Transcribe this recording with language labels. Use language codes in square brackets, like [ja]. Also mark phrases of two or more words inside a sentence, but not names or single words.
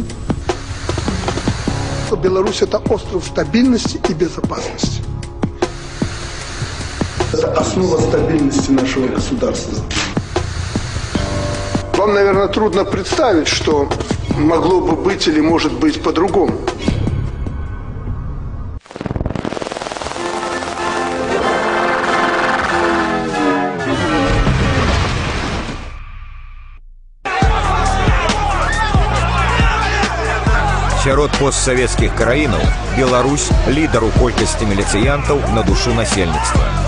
[ru] Беларусь – это остров стабильности и безопасности. Это основа стабильности нашего государства. Вам, наверное, трудно представить, что могло бы быть или может быть по-другому. [be] Сярод постсавецкіх краінаў Беларусь лідар у колькасці міліцыянтаў на душу насельніцтва.